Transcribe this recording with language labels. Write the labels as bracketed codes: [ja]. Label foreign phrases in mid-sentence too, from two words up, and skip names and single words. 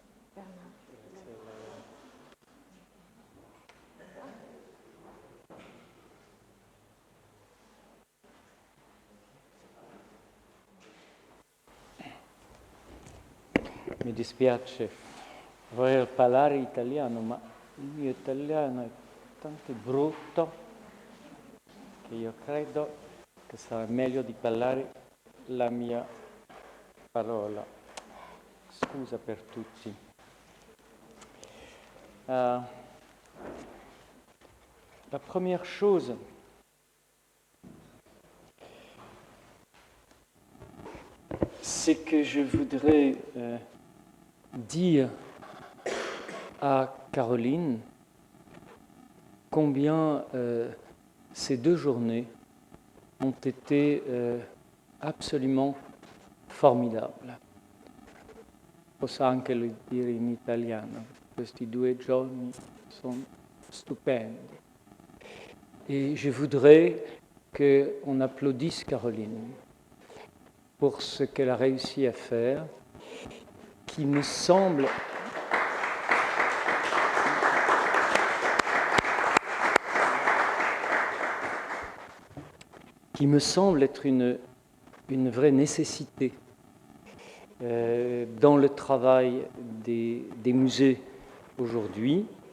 [it] Mi dispiace voler parlare italiano, ma il mio italiano è tanto brutto che io credo che sarà meglio di parlare la mia parola. Scusa per tutti. [fr] La première chose, c'est que je voudrais dire à Caroline combien ces 2 journées ont été absolument formidables. [it] Posso anche dire in italiano, questi 2 giorni sono stupendi. [fr] Et je voudrais qu'on applaudisse Caroline pour ce qu'elle a réussi à faire, qui me semble être une vraie nécessité dans le travail des musées aujourd'hui.